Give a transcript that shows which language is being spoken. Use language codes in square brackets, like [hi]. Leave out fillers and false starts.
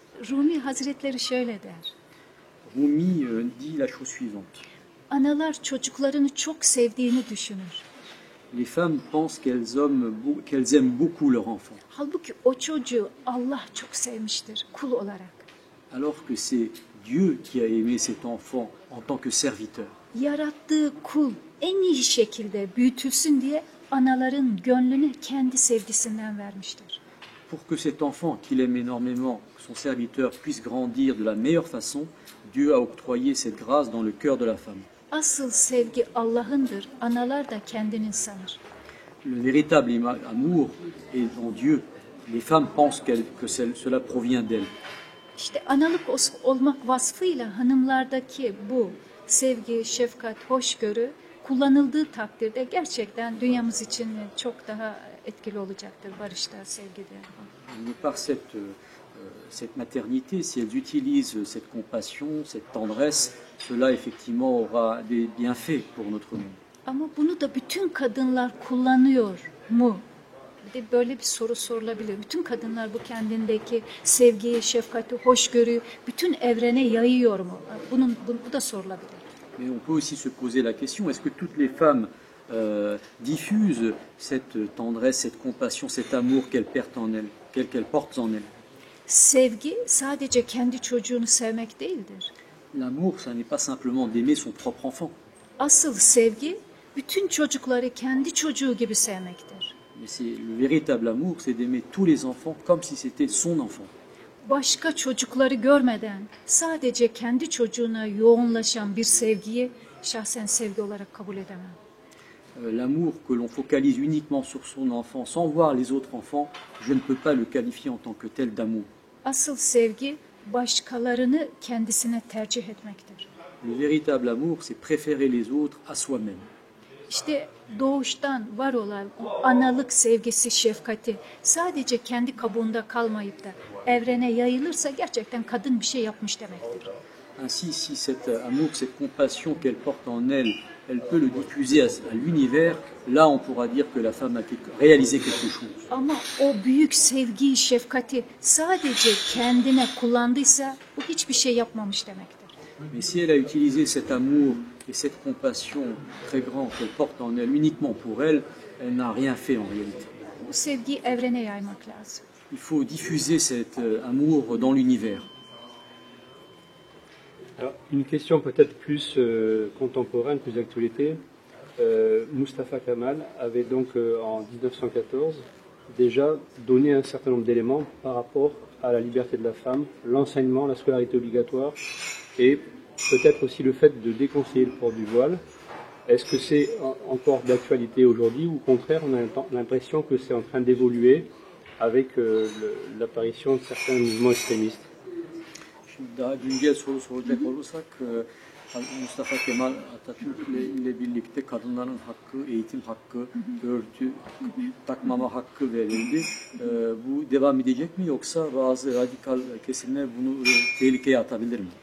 [tr] Rumi Hazretleri şöyle der. [fr] Rumi dit la chose suivante. [tr] Analar çocuklarını çok sevdiğini düşünür. [fr] Les femmes pensent qu'elles aiment beaucoup leur enfant, [tr] Halbuki o çocuğu Allah çok sevmiştir kul olarak. [fr] alors que c'est Dieu qui a aimé cet enfant en tant que serviteur. [tr] Yarattığı kul en iyi şekilde büyütülsün diye anaların gönlüne kendi sevgisinden vermiştir. [fr] Pour que cet enfant qu'il aime énormément, son serviteur, puisse grandir de la meilleure façon, Dieu a octroyé cette grâce dans le cœur de la femme. [tr] Asıl sevgi Allah'ındır. Analar da kendini sanır. [fr] Le véritable amour est en Dieu. Les femmes pensent que cela provient d'elles. [tr] İşte analık olmak vasfıyla hanımlardaki bu sevgi, şefkat, hoşgörü kullanıldığı takdirde gerçekten dünyamız için çok daha etkili olacaktır barışta, sevgide. [fr] De par cette maternité, si elles utilisent cette compassion, cette tendresse, cela effectivement aura des bienfaits pour notre monde. [tr] Ama bunu da bütün kadınlar kullanıyor mu? Bir de böyle bir soru sorulabilir. Bütün kadınlar bu kendindeki sevgiyi, şefkati, hoşgörüyü bütün evrene yayıyor mu? Bu da sorulabilir. [fr] Mais on peut aussi se poser la question, est-ce que toutes les femmes diffusent cette tendresse, cette compassion, cet amour qu'elles portent en elles? [tr] Sevgi sadece kendi çocuğunu sevmek değildir. [fr] L'amour, ça n'est pas simplement d'aimer son propre enfant. [tr] Asıl sevgi bütün çocukları kendi çocuğu gibi sevmektir. [fr] Mais c'est le véritable amour, c'est d'aimer tous les enfants comme si c'était son enfant. [tr] Başka çocukları görmeden sadece kendi çocuğuna yoğunlaşan bir sevgiyi şahsen sevgi olarak kabul edemem. [fr] L'amour que l'on focalise uniquement sur son enfant sans voir les autres enfants, je ne peux pas le qualifier en tant que tel d'amour. [tr] Asıl sevgi başkalarını kendisine tercih etmektir. [fr] Le véritable amour, c'est préférer les autres à soi-même. [tr] İşte doğuştan var olan o analık sevgisi, şefkati sadece kendi kabuğunda kalmayıp da evrene yayılırsa gerçekten kadın bir şey yapmış demektir. [fr] Ainsi, si cet amour, cette compassion qu'elle porte en elle, elle peut le diffuser à l'univers, là on pourra dire que la femme a réalisé quelque chose. [tr] Ama o büyük sevgiyi, şefkati sadece kendine kullandıysa bu hiçbir şey yapmamış demektir. [fr] Mais si elle a utilisé cet amour et cette compassion très grande qu'elle porte en elle uniquement pour elle, elle n'a rien fait en réalité. [tr] Bu sevgiyi evrene yaymak lazım. [fr] Il faut diffuser cet amour dans l'univers. Alors, une question peut-être plus contemporaine, plus d'actualité. Mustafa Kemal avait donc en 1914 déjà donné un certain nombre d'éléments par rapport à la liberté de la femme, l'enseignement, la scolarité obligatoire et peut-être aussi le fait de déconseiller le port du voile. Est-ce que c'est encore d'actualité aujourd'hui ou au contraire on a l'impression que c'est en train d'évoluer avec l'apparition de certains mouvements extrémistes? [tr] Daha güncel soru soracak olursak Mustafa Kemal Atatürk ile birlikte kadınların hakkı, eğitim hakkı, örtü takmama hakkı verildi. Bu devam edecek mi yoksa bazı radikal kesimler bunu tehlikeye atabilir mi?